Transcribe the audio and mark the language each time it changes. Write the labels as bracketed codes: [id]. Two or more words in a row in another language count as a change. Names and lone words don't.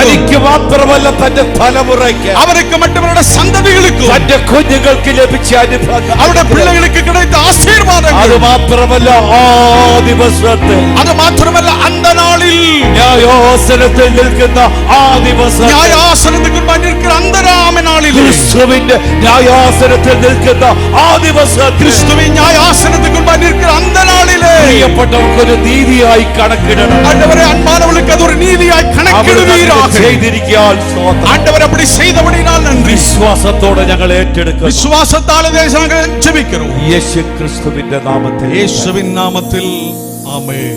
[ml] തനിക്ക് മാത്രമല്ല തന്റെ തലമുറയ്ക്ക്, [ta] அவருக்கு மட்டுமல்ல சந்ததிகளுக்கு, [ml] തന്റെ കുഞ്ഞുങ്ങൾക്ക് ലഭിച്ച അനുഭവം, [ta] அவருடைய பிள்ளைகளுக்கு கிடைத்த [ml] അത് [ta] ஆசீர்வாதங்கள். [ml] മാത്രമല്ല ആ ദിവസത്തിൽ, [ta] அது மாத்திரமல்ல அந்த நாளில் [ml] ന്യായാസനത്തിൽ നിൽക്കുന്ന ആ ദിവസം, [ta] நியாயாசனத்துக்கு முன்பாக நிற்கிற அந்த நாளில், [ml] ക്രിസ്തുവിന്റെ ന്യായാസനത്തിൽ നിൽക്കുന്ന ആ ദിവസം, [ta] கிறிஸ்துவின் நியாயாசனத்துக்கு முன்பாக நிற்கிற அந்த நாளிலே [ml] പ്രിയപ്പെട്ടവർക്കൊരു നീതിയായി കണക്കിടണം. [ta] ஆண்டவரே, அன்பானவர்களுக்கு அது ஒரு நீதியாய் [ml] അവർ [ta] கணக்கிடுவீராக. [ml] ചെയ്തിരിക്കാൻ സ്തോത്രം. [ta] ஆண்டவர் அப்படி செய்தபடினால் நன்றி. [ml] വിശ്വാസത്തോടെ ഞങ്ങൾ ഏറ്റെടുക്കും. [ta] விசுவாசத்தாலே தேசங்கள் ஜெபிக்கிறோம். [ml] യേശു ക്രിസ്തുവിന്റെ നാമത്തിൽ. [ta] இயேசுவின் நாமத்தில் ஆமென்.